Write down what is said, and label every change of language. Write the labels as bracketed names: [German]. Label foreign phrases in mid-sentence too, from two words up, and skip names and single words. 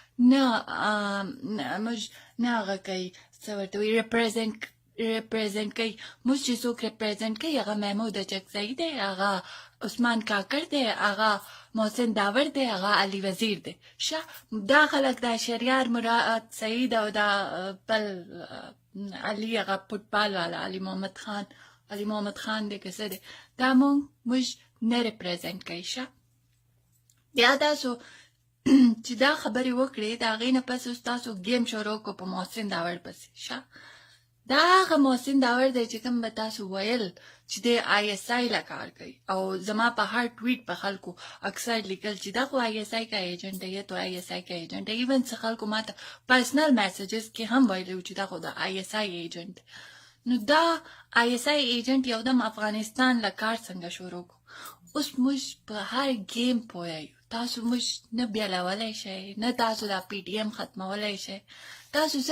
[Pashto] نه هغه کوي څه ورته وایي ریپرزینټ کوي موږ چې څوک ریپرزینټ کوي هغه محمود اچکزی دی هغه عثمان کاکړ دی هغه محسن داور دی هغه علي وزیر دی دا خلک دا شهریار مراد سعید او دا بل علي هغه فوټبال والا علي محمد خان دی که څه دی دا موږ نه ریپرزینټ کوي بیا تاسو چې دا خبرې وکړې د هغې نه پس تاسو گیم شروع کړو په محسن داور پسې دا هغه محسن داور دی چې کوم به تاسو ویل چې د ISI له کار کوي او زما په هر ټویټ په خلکو اکثر لیکل چې دا خو [Urdu] ISI کا ایجنټ [Pashto] دی [Urdu] یا تو ISI کا ایجنټ [Pashto] دی ایون څه خلکو ماته [English] personal messages [Pashto] کې هم ویلو چې دا خو د ISI ایجنټ نو دا ISI ایجنټ یو دم افغانستان له کار څنګه شروع کړو اوس موږ په هر گیم پوهیو تاسو موږ نه بیلولی شئ نه تاسو دا PTM ختمولی شئ تاسو څه